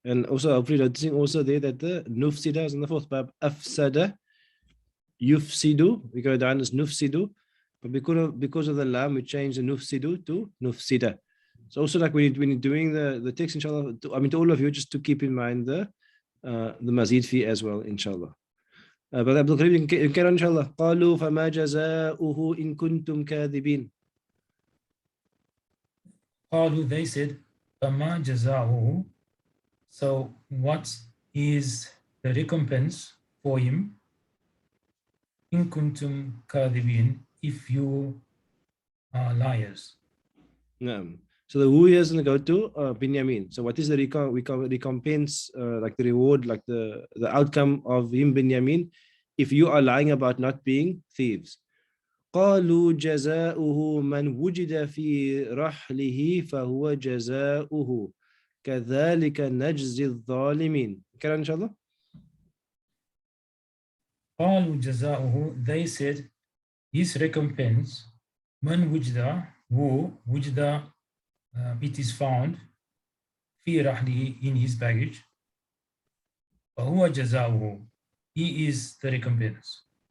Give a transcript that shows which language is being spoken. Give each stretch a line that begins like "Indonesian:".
English: And also, hopefully, noticing also there that the nufsida is in the fourth bab, afsada, yufsidu, we go down as nufsidu, but because of the lam, we change the nufsidu to nufsida. So also, like when you're doing the text, inshallah, I mean, to all of you, just to keep in mind the mazid fi as well, inshallah. But Abdul Karim, you can carry on, inshallah.
Arabic: قالوا فما جزاؤه إن كنتم كاذبين.
English: Qalu, they said,
Arabic: فَمَا جَزَاؤُهُ,
English: so what is the recompense for him?
Arabic: إِن كُنْتُمْ كَاذِبِينَ,
English: if you are liars. So the who here is going to go to Binyamin. So what is the recompense, like the reward, like the outcome of him, Binyamin, if you are lying about not being thieves?
Arabic: قالوا جزاؤه من وجد في رحله فهو جزاؤه كذلك نجزي الظالمين.
English: Can I, inshallah?
Arabic: قالوا جزاؤه,
English: they said, his recompense,
Arabic: من وجد,
English: who وجد, it is found,
Arabic: في رحله,
English: in his baggage,
Arabic: فهو جزاؤه,
English: he is the recompense.